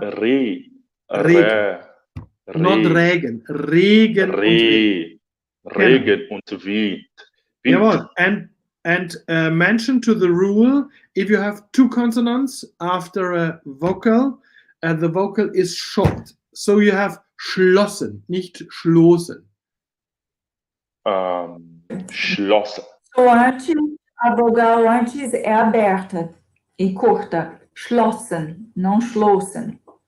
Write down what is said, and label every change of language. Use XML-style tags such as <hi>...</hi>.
<de>Regen.</de> <en>Not Regen. Regen</en> <de>und Wind. Jawohl.</de> <en>And mention to the rule, if you have two consonants after a vocal, the vocal is short. So you have schlossen,</en> <de>nicht schlossen. Schlossen.</de> <pt>So antes, a vogal antes é aberta e curta. Schlossen, não schlossen.</pt>